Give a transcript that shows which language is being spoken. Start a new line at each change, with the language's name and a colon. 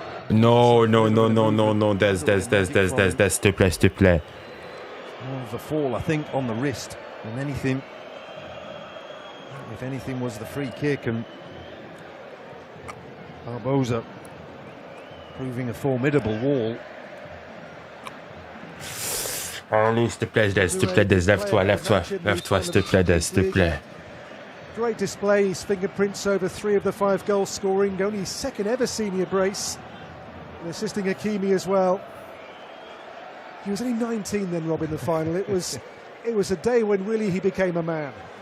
French: No, Dez, s'il te plaît.
English: More of a fall, I think, on the wrist than anything. If anything, was the free kick, and Barbosa proving a formidable wall.
French: Allez, s'il te plaît, Dez, lève-toi, s'il te plaît, Dez, s'il te plaît.
English: Great display, his fingerprints over 3 of the 5 goals scoring, only his second ever senior brace, and assisting Hakimi as well. He was only 19 then, Rob, in the final. It was a day when really he became a man.